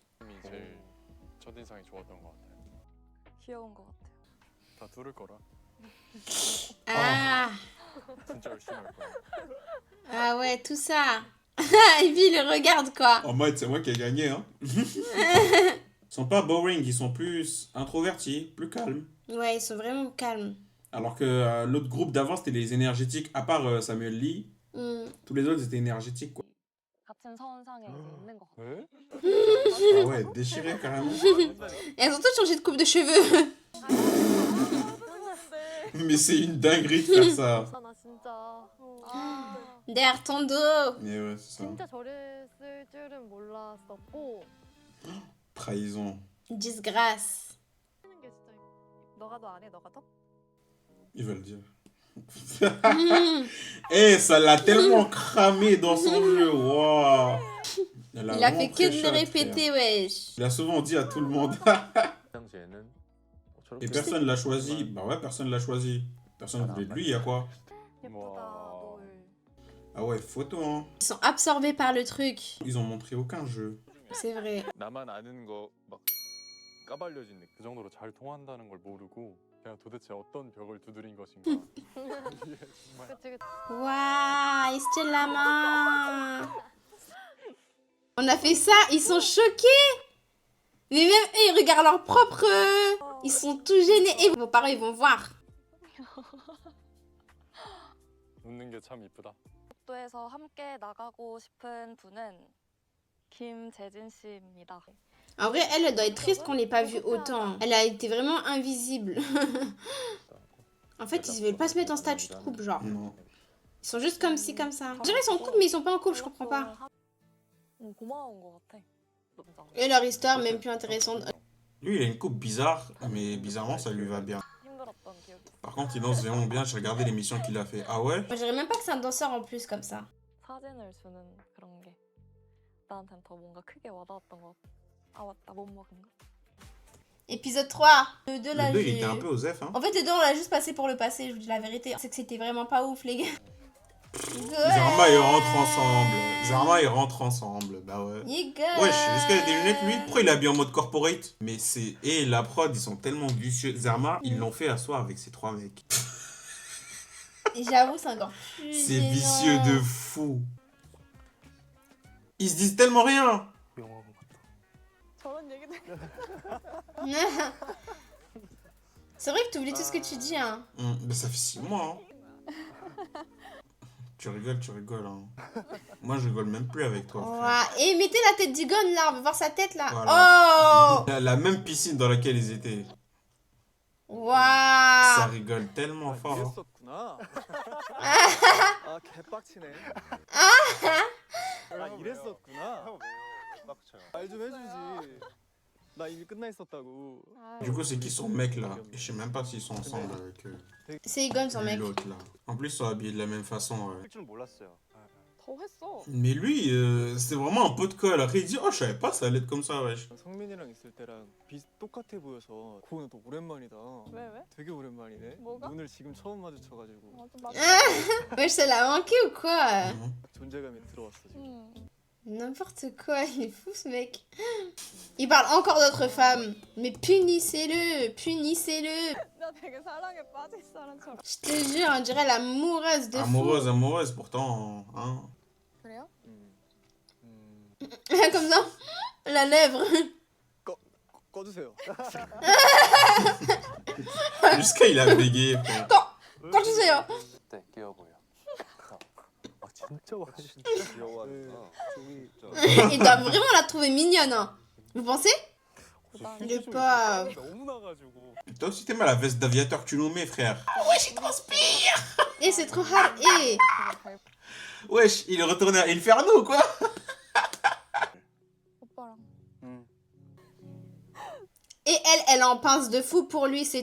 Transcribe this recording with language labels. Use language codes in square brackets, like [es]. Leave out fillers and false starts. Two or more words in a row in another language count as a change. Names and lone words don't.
[ko] 제일 첫인상이 좋았던 것 같아요. 귀여운 것 같아. 다 들을 거라. Ah, 진짜 열심히 할 거예요. [fr] ah ouais, tout ça. Et puis il le regarde quoi. En mode, c'est moi qui ai gagné, hein. Ils sont pas boring, ils sont plus introvertis, plus calmes. Ouais, ils sont vraiment calmes. Alors que l'autre groupe d'avant, c'était les énergétiques, à part Samuel Lee. Hmm. Tous les autres, ils étaient énergétiques, quoi. [ko] 같은 선상에 이제 있는 것 같아요. 네? [fr] Ah ouais, déchirés carrément. Et elles ont toutes changé de coupe de cheveux. Mais c'est une dinguerie de faire ça. [ko] 아, 나 진짜. [fr] Derrière ton dos. Mais ouais, c'est ça. [ko] 진짜 저랬을 줄은 몰랐었고. [fr] Trahison. Disgrâce. [ko] 하는 게 진짜. 너가 더 안 해? 너가 더? [fr] Il va le dire. Eh, ça l'a tellement cramé dans son jeu. Wow. Elle Il a vraiment fait très que de le chaud, répéter, frère. wesh. Il a souvent dit à tout le monde. [ko] 그 당시에는 저렇게 [fr] Et personne l'a choisi. Bah ouais, personne l'a choisi. Personne voulait de lui, y a quoi? [ko] 예쁘다. 와. 널. [fr] Ah ouais, photo, hein. Ils sont absorbés par le truc. Ils ont montré aucun jeu. C'est vrai. [ko] 나만 아는 거 막 까발려진 느낌. 그 정도로 잘 통한다는 걸 모르고 그냥 도대체 어떤 벽을 두드린 것인가. 이게 정말 그치 그치. [fr] Waouh, il se tient la main. On a fait ça, ils sont choqués. Mais même eux, ils regardent leur propre... Ils sont tout gênés. Et vos parents, ils vont voir. [ko] 웃는 게 참 이쁘다. 복도에서 함께 나가고 싶은 분은 김재진 씨입니다. [fr] En vrai, elle doit être triste qu'on l'ait pas vue autant. Elle a été vraiment invisible. En fait, ils veulent pas se mettre en statut de couple, genre. Non. Ils sont juste comme ci, comme ça. Je dirais ils sont en couple, mais ils sont pas en couple, je comprends pas. [ko] 고마운 것 같아. 진짜. [fr] Et leur histoire, même plus intéressante. Lui, il a une coupe bizarre, mais bizarrement, ça lui va bien. [ko] 힘들었던 기억이 있어. [fr] Par contre, il danse vraiment bien. J'ai regardé l'émission qu'il a fait. Ah ouais? Moi, je dirais même pas que c'est un danseur en plus, comme ça. [ko] 사진을 주는 그런 게 나한테는 더 뭔가 크게 와닿았던 것 같아. 아 맞다 못 먹은 거. [fr] Épisode 3. Le 2, là, Le 2, il j'ai- était un peu osef, hein. En fait, le 2, on l'a juste passé pour le passé, je vous dis la vérité. C'est que c'était vraiment pas ouf, les gars. Zarma, ils rentrent ensemble. Zarma, ils rentrent ensemble. Bah ouais. [en] You [fr] Wesh, jusqu'à des lunettes, lui, pourquoi il est habillé en mode corporate? Mais c'est... Et la prod, ils sont tellement vicieux. Zarma, ils l'ont fait asseoir avec ces 3 mecs. Et j'avoue, c'est encore plus. C'est gênant. vicieux de fou. Ils se disent tellement rien. [ko] 영화관 같다. 저런 얘기들. [fr] C'est vrai que tu oublies tout ce que tu dis, hein. Mais ça fait 6 mois, hein. Tu rigoles, hein. Moi, je rigole même plus avec toi, frère. Ouah. Et mettez la tête d'Igon, là, on veut voir sa tête, là. Voilà. Oh La même piscine dans laquelle ils étaient. Ça Waouh. rigole tellement fort. hein. [ko] 이랬었구나. 아 개빡치네. 아 이랬었구나. 말 좀 해주지. 나 이미 끝나 있었다고. [fr] Du coup, c'est qui son mec là? Et je sais même pas s'ils sont ensemble avec C'est Igon, son mec. l'autre là. En plus, ils sont habillés de la même façon. [ko] 할 줄은 몰랐어요. 더 했어. [fr] Mais lui, c'est vraiment un pot de colle. Après, il dit, oh, je savais pas, ça allait être comme ça, wesh. [ko] 성민이랑 있을 때랑 똑같아 보여서 그거는 또 오랜만이다. 왜 왜? 되게 오랜만이네. 뭐가? 오늘 지금 처음 마주쳐가지고 좀 맞아. [fr] Wesh, ça l'a manqué ou quoi? [ko] 존재감이 들어왔어 지금. [fr] N'importe quoi, il est fou ce mec. Il parle encore d'autres femmes. Mais punissez-le, punissez-le. [ko] 나 되게 사랑에 빠질 사람처럼. [fr] Je te jure, on dirait l'amoureuse de Amoureuse, pourtant, hein. [ko] 그래요? [fr] fou. Comme ça, la lèvre. [ko] 꺼주세요. [fr] Jusqu'à il a bégayé, frère. Quand tu sais, hein. [ko] 네, 귀여워 보여. 아 진짜 맛있네. 귀여워하니까. 저기 [fr] Il doit vraiment la trouver mignonne. Hein. Vous pensez? Le pauvre. [ko] 너무 나가지고. [fr] Toi aussi, t'aimes la veste d'aviateur que tu nous mets, frère. Wesh, il transpire. Et c'est trop hard. Et Wesh, il est retourné à Inferno, quoi. [ko] 오빠랑. [fr] Et elle en pince de fou pour lui, c'est